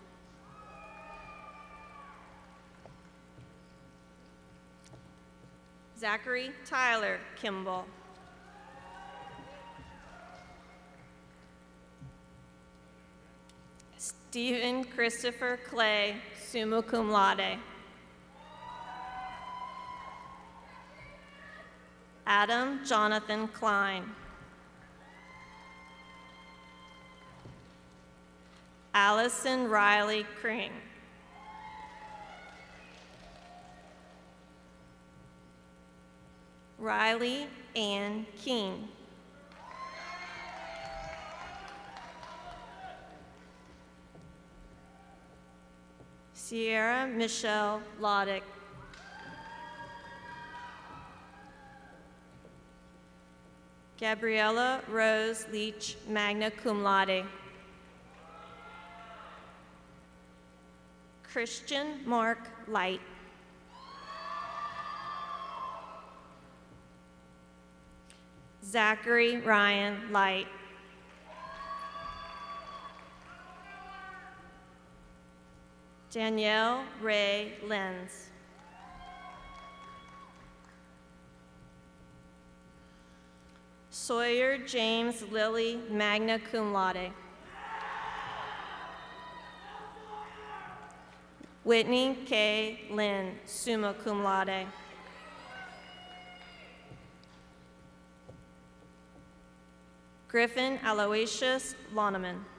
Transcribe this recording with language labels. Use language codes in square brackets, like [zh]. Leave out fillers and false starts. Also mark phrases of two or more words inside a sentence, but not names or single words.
[en] Zachary Tyler Kimball. Stephen Christopher Clay, [la] summa cum laude. [en] Adam Jonathan Klein. Allison Riley Kring. Riley Ann Keene. Sierra Michelle Loddick. Gabriella Rose Leach, [la] magna cum laude. [en] Christian Mark Light. Zachary Ryan Light. Danielle Ray Lenz. Sawyer James Lilly, [la] magna cum laude. [en] Whitney K. [la] Lynn, summa cum laude. [en] Griffin Aloysius Loneman.